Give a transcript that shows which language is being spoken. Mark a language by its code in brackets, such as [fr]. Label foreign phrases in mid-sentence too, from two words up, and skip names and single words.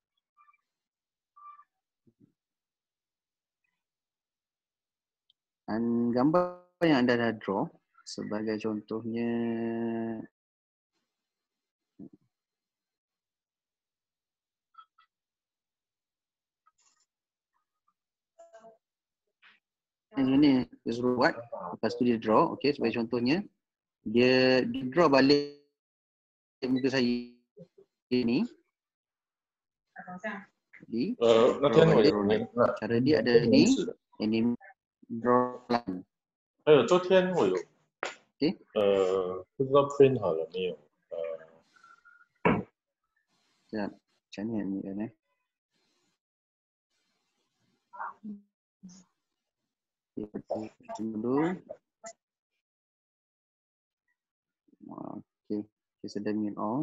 [ms] Dan gambar yang anda dah draw, sebagai contohnya, ini dia suruh buat, lepas tu dia draw. Okay, sebagai contohnya, dia draw balik muka saya ini. Jadi, cara dia ada ni, ini [en] draw line. [zh] 还有昨天我有， Okay. 不知道 print 好了没有？ [ms] Sekejap, macam ni kan dulu. Okay, sedang ni all.